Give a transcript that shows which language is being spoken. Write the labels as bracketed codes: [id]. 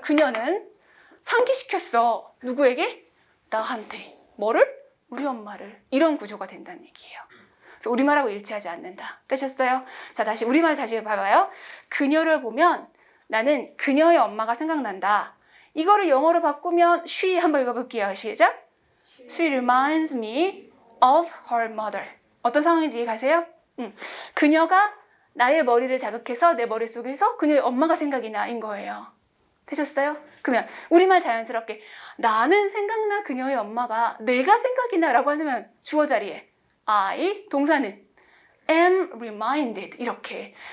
[ko] 그녀는 상기시켰어. 누구에게? 나한테. 뭐를? 우리 엄마를. 이런 구조가 된다는 얘기예요. 그래서 우리말하고 일치하지 않는다. 되셨어요? 자, 다시 우리말 다시 봐봐요. 그녀를 보면 나는 그녀의 엄마가 생각난다. 이거를 영어로 바꾸면 she 한번 읽어볼게요. 시작. [en] She reminds me of her mother. [ko] 어떤 상황인지 이해 가세요? 그녀가 나의 머리를 자극해서 내 머릿속에서 그녀의 엄마가 생각이 나인 거예요. 되셨어요? 그러면 우리말 자연스럽게 나는 생각나 그녀의 엄마가 내가 생각이 나라고 하면 주어 자리에 I, 동사는 am reminded 이렇게.